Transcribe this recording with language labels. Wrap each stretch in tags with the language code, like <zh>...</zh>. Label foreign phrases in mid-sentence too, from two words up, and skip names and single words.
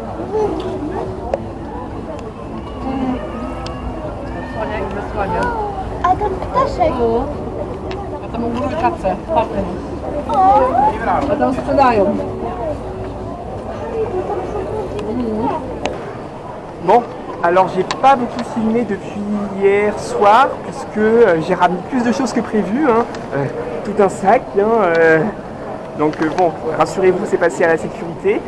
<pl>A ten ptaszek. A tam u góry kapce. A tam sprzedają.</pl> <fr>Bon, alors j'ai pas beaucoup filmé depuis hier soir puisque j'ai ramené plus de choses que prévu, hein. Tout un sac, hein, donc bon, rassurez-vous, c'est passé à la sécurité.</fr>